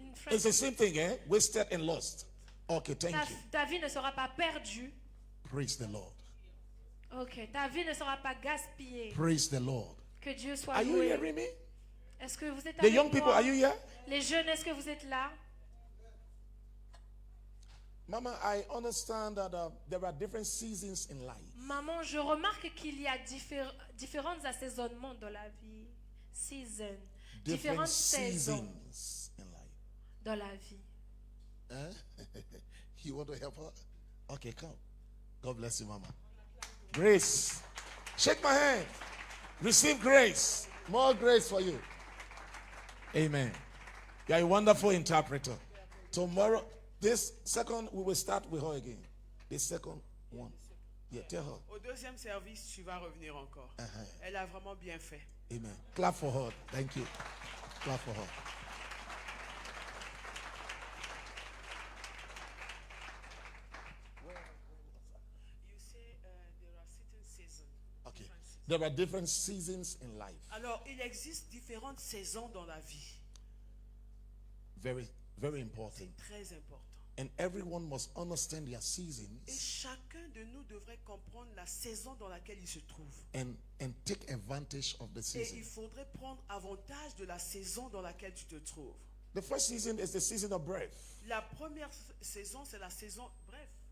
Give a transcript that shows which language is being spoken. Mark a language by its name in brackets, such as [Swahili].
[English] It's the same thing, eh? Wasted and lost. Okay, thank you. [French] Ta vie ne sera pas perdue. [English] Praise the Lord. [French] Ok, ta vie ne sera pas gaspillée. [English] Praise the Lord. [French] Que Dieu soit [English] Are you [French] loué. [English] hearing me? [French] Est-ce que vous êtes [English] The [French] avec [English] young people, [French] moi? [English] are you here? [French] Les jeunes, est-ce que vous êtes là? [English] Mama, I understand that there are different seasons in life. [French] Maman, je remarque qu'il y a différents assaisonnements dans la vie. [English] Season. Different [French] Différentes saisons [English] seasons in life. [French] dans la vie. [English] You want to help her? Okay, come. God bless you, Mama. Grace. Shake my hand. Receive grace. More grace for you. Amen. You are a wonderful interpreter. Tomorrow, this second, we will start with her again. The second one. Yeah, tell her. [French] Au deuxième service, tu vas revenir encore. Elle a vraiment bien fait. [English] Amen. Clap for her. Thank you. Clap for her. You say there are certain seasons. Okay. There are different seasons in life. [French] Alors, il existe différentes saisons dans la vie. [English] Very, very important. [French] Très important. [English] And everyone must understand their [French] Et [English] seasons [French] chacun de nous devrait comprendre la saison dans laquelle il se trouve. [English] and take advantage of the [French] Et [English] season. [French] il faudrait prendre avantage de la saison dans laquelle tu te trouves. [English] The first season is the season of birth. [French] La première saison, c'est la saison, bref,